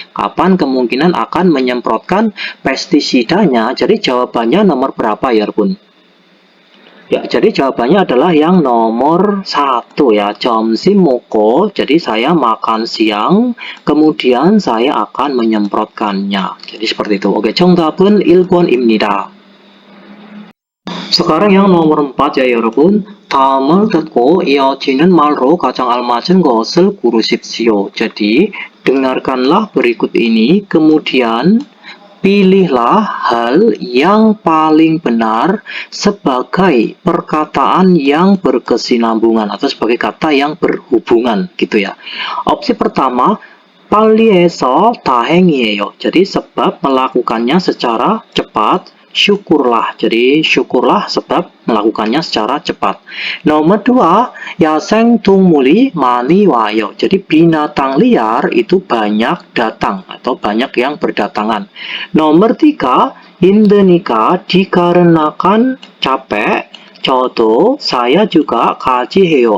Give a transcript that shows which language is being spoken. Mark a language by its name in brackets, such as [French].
[Indonesian] Kapan kemungkinan akan menyemprotkan pestisidanya. Jadi jawabannya nomor berapa ya 여러분? Ya, jadi jawabannya adalah yang nomor 1 ya. [Korean] 점심 먹고, [Indonesian] jadi saya makan siang, kemudian saya akan menyemprotkannya. Jadi seperti itu. Oke, [Korean] 정답은 1번입니다. [Indonesian] Sekarang yang nomor 4 ya 여러분. [Korean] 다음을 듣고 이어지는 말로 가장 알맞은 것을 고르십시오. [Indonesian] Jadi, dengarkanlah berikut ini, kemudian pilihlah hal yang paling benar sebagai perkataan yang berkesinambungan atau sebagai kata yang berhubungan gitu ya. Opsi pertama, [Korean] 빨리해서 다행이에요. [Indonesian] Jadi sebab melakukannya secara cepat, syukurlah. Jadi syukurlah sebab melakukannya secara cepat. Nomor 2, [Korean] 야생동물이 많이 와요. [Indonesian] Jadi binatang liar itu banyak datang atau banyak yang berdatangan. Nomor 3, [Korean] 힘드니까 [Indonesian] dikarenakan capek, [Korean] 저도 [Indonesian] saya juga [Korean] 같이 해요.